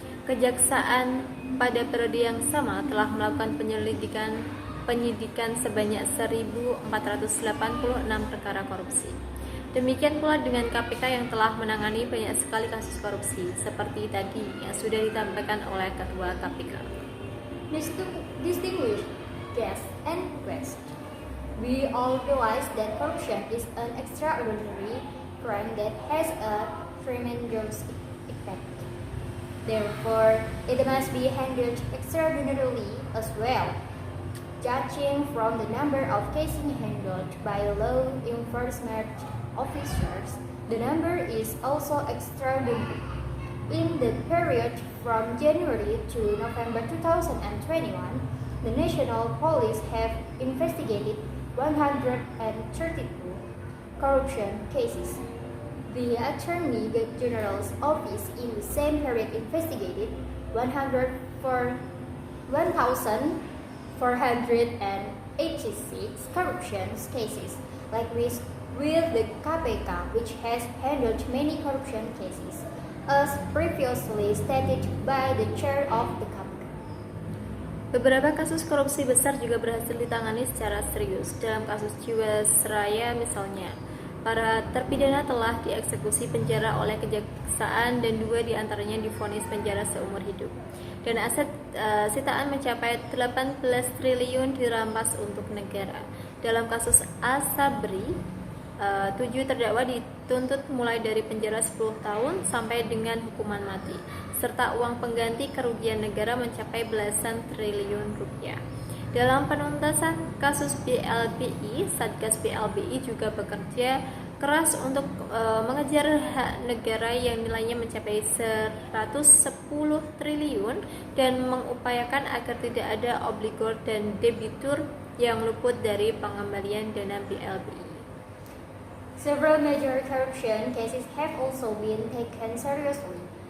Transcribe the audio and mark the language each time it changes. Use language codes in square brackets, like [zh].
[id] Kejaksaan pada periode yang sama telah melakukan penyidikan sebanyak 1.486 perkara korupsi. Demikian pula dengan KPK yang telah menangani banyak sekali kasus korupsi, seperti tadi yang sudah ditampilkan oleh Ketua KPK. [en] Distinguished guests and guests, we all realize that corruption is an extraordinary crime that has a tremendous effect. Therefore, it must be handled extraordinarily as well. Judging from the number of cases handled by law enforcement officers, the number is also extraordinary. In the period from January to November 2021, the National Police have investigated 132 corruption cases. The Attorney General's office in the same period investigated 1,486 corruption cases, likewise with the KPK, which has handled many corruption cases, as previously stated by the chair of the KPK. [id] Beberapa kasus korupsi besar juga berhasil ditangani secara serius. Dalam kasus Jiwasraya misalnya, para terpidana telah dieksekusi penjara oleh kejaksaan dan 2 diantaranya divonis penjara seumur hidup. Dan aset sitaan mencapai 18 triliun dirampas untuk negara. Dalam kasus Asabri, 7 terdakwa dituntut mulai dari penjara 10 tahun sampai dengan hukuman mati, serta uang pengganti kerugian negara mencapai belasan triliun rupiah. Dalam penuntasan kasus BLBI, Satgas BLBI juga bekerja keras untuk mengejar hak negara yang nilainya mencapai 110 triliun dan mengupayakan agar tidak ada obligor dan debitur yang luput dari pengembalian dana BLBI. [en] Several major corruption cases have also been taken seriously.